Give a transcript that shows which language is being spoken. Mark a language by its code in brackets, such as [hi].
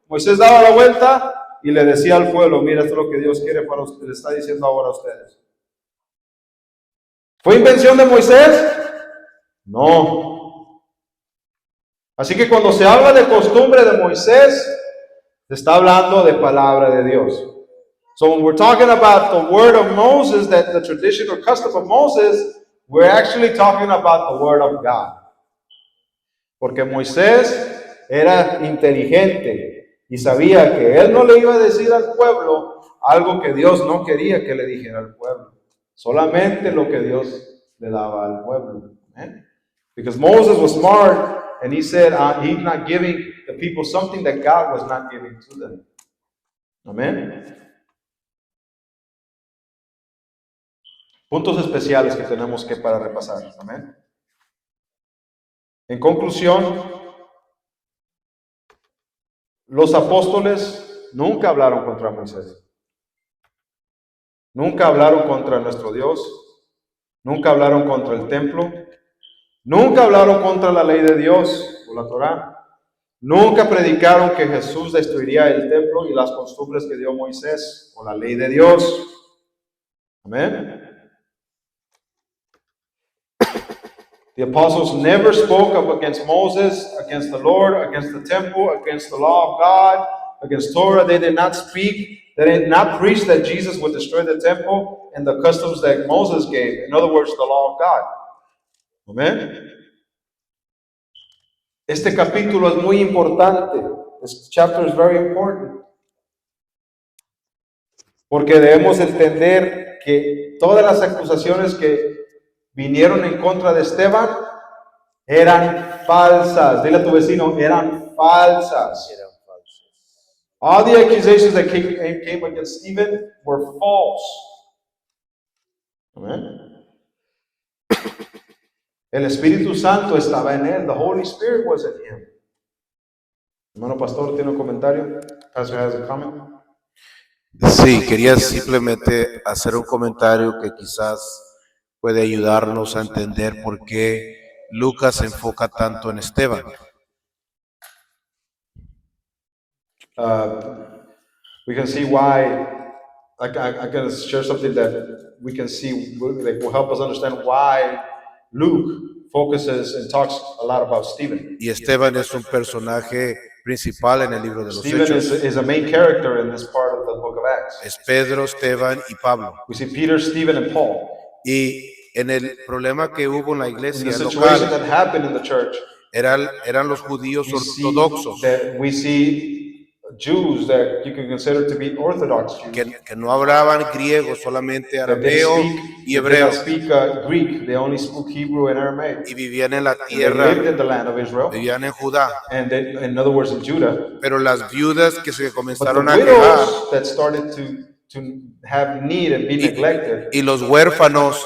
[es] Moisés daba la vuelta y le decía al pueblo, mira, esto es lo que Dios quiere para ustedes, le está diciendo ahora a ustedes. ¿Fue invención de Moisés? No. Así que cuando se habla de costumbre de Moisés, se está hablando de palabra de Dios. [en] So when we're talking about the word of Moses, that the tradition or custom of Moses, we're actually talking about the word of God. [es] Porque Moisés era inteligente y sabía que él no le iba a decir al pueblo algo que Dios no quería que le dijera al pueblo. Solamente lo que Dios le daba al pueblo. [en] Amen? Because Moses was smart and he said he's not giving the people something that God was not giving to them. [es] Amén. Puntos especiales que tenemos que para repasar. Amén. En conclusión, los apóstoles nunca hablaron contra Moisés. Nunca hablaron contra nuestro Dios. Nunca hablaron contra el templo. Nunca hablaron contra la ley de Dios o la Torá. Nunca predicaron que Jesús destruiría el templo y las costumbres que dio Moisés o la ley de Dios. Amén. [en] The apostles never spoke up against Moses, against the Lord, against the temple, against the law of God, against Torah. They did not speak. They did not preach that Jesus would destroy the temple and the customs that Moses gave. In other words, the law of God. [es] Amén. Este capítulo es muy importante. [en] This chapter is very important. [es] Porque debemos entender que todas las acusaciones que vinieron en contra de Esteban eran falsas. Dile a tu vecino, eran falsas. [en] All the accusations that came against Stephen were false. Amen. [es] El Espíritu Santo estaba en él. [en] The Holy Spirit was in him. [es] Hermano pastor, ¿tiene un comentario? [en] Pastor has a comment. [es] Sí, quería simplemente hacer un comentario que quizás puede ayudarnos a entender por qué Lucas se enfoca tanto en Esteban. [en] We can see why. I'm going to share something that we can see that will help us understand why Luke focuses and talks a lot about Stephen. [es] Y Esteban es un personaje principal en el libro de los [en] Stephen [es] Hechos. [en] is a main character in this part of the book of Acts. [es] Es Pedro, Esteban y Pablo. [en] We see Peter, Stephen, and Paul. [es] Y en el problema que hubo en la [en] In the [es] iglesia [en] situation [es] local, [en] that happened in the church, [es] eran los judíos ortodoxos [en] we see Jews that you can consider to be Orthodox Jews. [es] que no hablaban griego, solamente [en] That they [es] arameo [en] speak, [es] y [en] they [es] hebreo, [en] don't speak Greek. They only spoke Hebrew and Aramaic. [es] y vivían en la [en] They [es] tierra, [en] lived in the land of Israel, [es] vivían en Judá. [en] and they, in other words, in Judah. [es] Pero las viudas que se [en] But the [es] comenzaron a quejar [en] widows that started to have need and be neglected, [es] y los huérfanos